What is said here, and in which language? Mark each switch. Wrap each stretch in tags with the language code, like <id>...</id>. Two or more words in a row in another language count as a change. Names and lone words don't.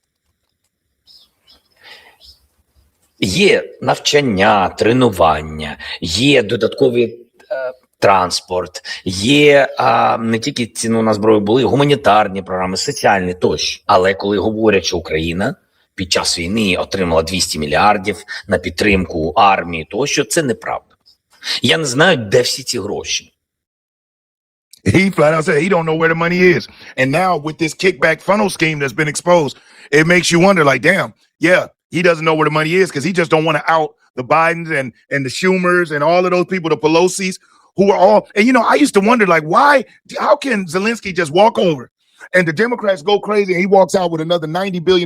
<uk>Є навчання, тренування, є додаткові транспорт, є не тільки ціну на зброю, були гуманітарні програми, соціальні тощо. Але коли говорять, що Україна під час війни отримала 200 мільярдів на підтримку армії тощо, це неправда. Я не знаю, де всі ці гроші.</uk> <en>He flat out said he don't know where the money is. And now with this kickback funnel scheme that's been exposed, it makes you wonder like, damn, yeah, he doesn't know where the money is because he just don't want to out the Bidens and the Schumers and all of those people, the Pelosi's, who are all, and you know, I used to wonder like, how can Zelenskyy just walk over and the Democrats go crazy and he walks out with another $90 billion?</en>